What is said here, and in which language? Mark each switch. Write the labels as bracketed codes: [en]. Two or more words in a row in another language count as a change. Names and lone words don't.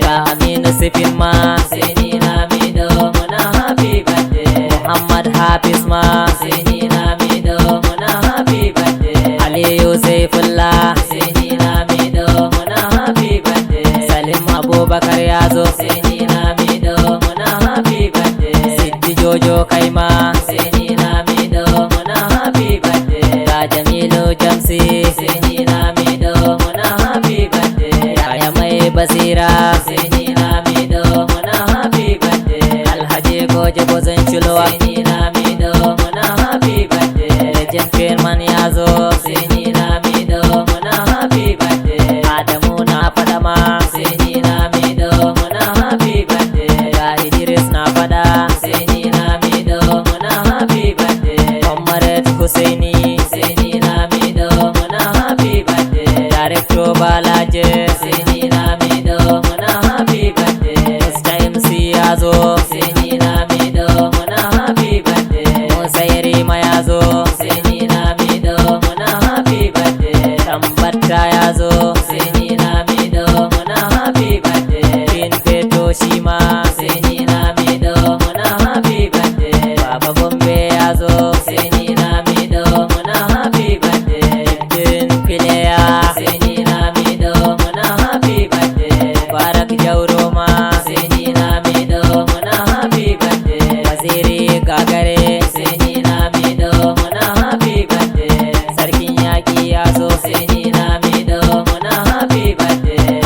[ha] Ga Aminu Sifin ma, Husaini Lamido, muna [en] happy birthday. [ha] Muhammad Hafiz ma, Husaini Lamido, muna [en] happy birthday. [ha] Aliyu Saifullah, Husaini Lamido, muna [en] happy birthday. [ha] Salim Abubakar ya zo, Husaini Lamido, muna [en] happy birthday. [ha] Siddi Jojo kai ma, Husaini Lamido, muna [en] happy birthday. [ha] Ga Jamilu Jamsi, Husaini Lamido, muna [en] happy birthday. [ha] Yaya mai basira, Husaini Lamido, muna [en] happy birthday. [ha] Alhaji Goje Gozon Chulowa, Husaini Lamido, muna [en] happy birthday. [ha] Legend Chairman ya zo, Husaini Lamido, muna [en] happy birthday. [ha] Adamu na fada ma, Husaini Lamido, muna [en] happy birthday. [ha] Ga Idris na fada, Husaini Lamido, muna [en] happy birthday. [ha] Comrade Husaini, Husaini Lamido, muna [en] happy birthday. [ha] Director Balaje, Husaini Lamido, muna [en] happy birthday. [ha] Mister M C ya zo, Husaini Lamido, muna [en] happy birthday. [ha] Musa Yarima ya zo, Husaini Lamido, muna [en] happy birthday. [ha] Tambata ya zo, Husaini Lamido, muna [en] happy birthday. [ha] King Peto shi ma, Husaini Lamido, muna [en] happy birthday. [ha] Baba Gombe ya zo, Husaini Lamido, muna [en] happy birthday. [ha] King Pileya, Husaini Lamido, muna [en] happy birthday. [ha] Mubarak Jauro ma, Husaini Lamido, muna [en] happy birthday. [ha] Waziri Gagare, Husaini Lamido, muna [en] happy birthday. [ha] Sarkin yaƙi ya zo. Sai ni Lamido, muna [en] happy birthday.